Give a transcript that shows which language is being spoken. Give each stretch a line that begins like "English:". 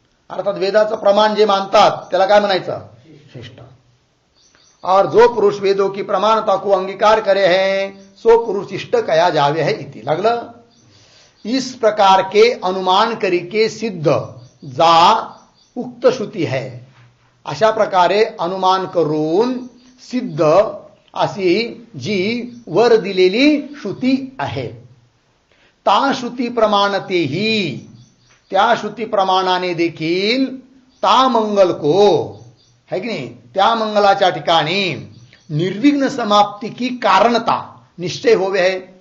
Marathi: अर्थात वेदाचं प्रमाण जे मानतात त्याला काय म्हणायचं? शिष्ट.
Hindi: और जो पुरुष वेदों की प्रमाणता को अंगीकार करे है, सो पुरुष शिष्ट कहा जावे है. इति
Marathi: लगलं?
Hindi: इस प्रकार के अनुमान करिके सिद्ध जा उक्त श्रुती है.
Marathi: अशा प्रकारे अनुमान करून सिद्ध अशी जी वर दिलेली श्रुती आहे, ता श्रुती प्रमाणतेही, त्या श्रुती प्रमाणाने देखील
Hindi: ता मंगल को है की नाही,
Marathi: त्या मंगलाच्या ठिकाणी निर्विघ्न समाप्ती की कारणता, निश्चय होवे आहे.